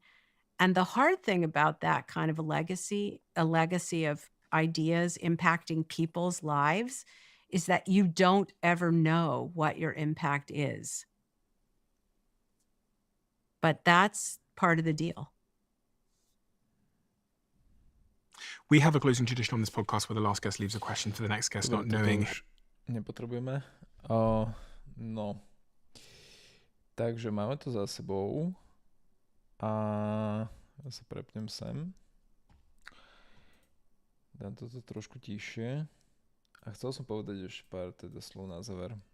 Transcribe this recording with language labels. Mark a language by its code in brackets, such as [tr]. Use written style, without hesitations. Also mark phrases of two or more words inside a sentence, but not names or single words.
[en] And the hard thing about that kind of a legacy of ideas impacting people's lives, is that you don't ever know what your impact is. But that's part of the deal. We have a closing tradition on this podcast where the last guest leaves a question for the next guest, not knowing. [sk] Nepotrebujeme. No. Takže máme to za sebou. A ja sa prepnem sem. Dám toto trošku tiššie. A chcel som povedať ešte pár slov na záver.